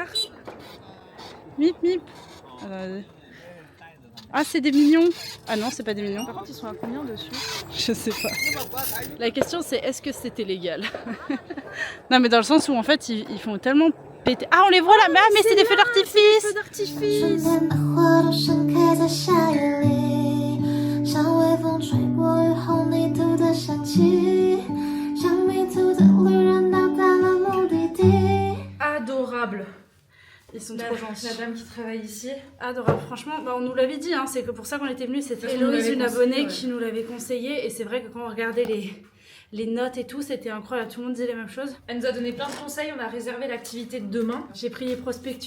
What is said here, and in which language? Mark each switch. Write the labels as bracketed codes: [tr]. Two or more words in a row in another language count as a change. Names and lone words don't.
[fr] Mip. Ah, c'est des mignons. Ah non, c'est pas des mignons. Par contre, ils sont à combien dessus? Je sais pas. La question c'est est-ce que c'était légal? Non, mais dans le sens où en fait ils font tellement péter. Ah, on les voit là, mais c'est des feux d'artifice. Feux d'artifice. [zh] 春天的花都盛开在夏夜里，像微风吹过雨后泥土的香气，像迷途的旅人到达了目的地。 [fr] Adorable. Ils sont trop gentils. La dame qui travaille ici. Adorable. Franchement, bah, on nous l'avait dit, hein, c'est que pour ça qu'on était venus, c'était Ça, on nous Héloïse, l'avait une conseillé, abonnée, ouais. qui nous l'avait conseillé. Et c'est vrai que quand on regardait Les notes et tout, c'était incroyable. Tout le monde disait les mêmes choses. Elle nous a donné plein de conseils. On a réservé l'activité de demain. J'ai pris les prospectus.